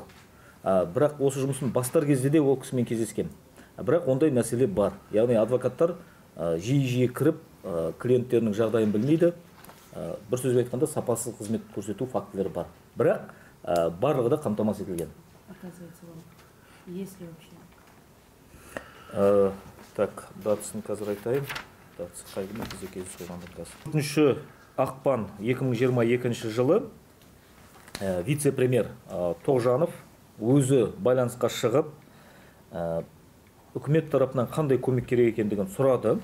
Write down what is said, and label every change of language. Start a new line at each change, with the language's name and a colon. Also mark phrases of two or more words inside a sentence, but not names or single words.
Kazakh: Бірақ осы жұмысын бастар кезде де ол кісімен кездескен. Бірақ ондай мәселе бар. Яғни адвокаттар жиі кіріп, клиенттерінің жағдайын білмейді. Бір сөзбен айтқанда сапасыз қызмет көрсету фактілері бар. Бірақ барлығы да қамтамасыз етілген.
Russian: Есть ли вообще? Так,
Kazakh: датасын қазір айтайын. Датасы қайгімен бізде кездесіп қойғанда қазір. 4 ақпан 2022 жылы вице-премьер Тоғжанов өзі байланысқа шығып, үкімет тарапынан қандай көмек керек екендігін сұрады.